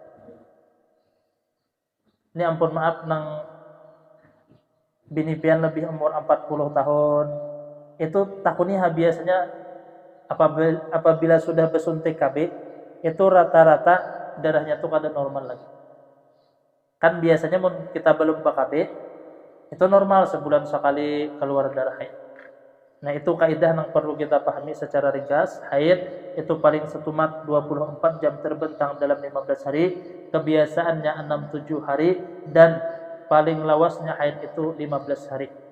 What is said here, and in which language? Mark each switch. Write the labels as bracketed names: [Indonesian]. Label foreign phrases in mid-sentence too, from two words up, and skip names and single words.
[Banjar] Ini ampun maaf nang bini pian lebih umur 40 tahun. Itu takutnya biasanya apabila sudah bersuntik KB itu rata-rata darahnya tuh kada normal lagi. [Indonesian] Kan biasanya kita belum KB itu normal sebulan sekali keluar darah haid. Nah itu kaidah yang perlu kita pahami secara ringkas. [Banjar] Haid itu paling setumat 24 jam terbentang dalam 15 hari, kebiasaannya 6-7 hari, dan paling lawasnya haid itu 15 hari.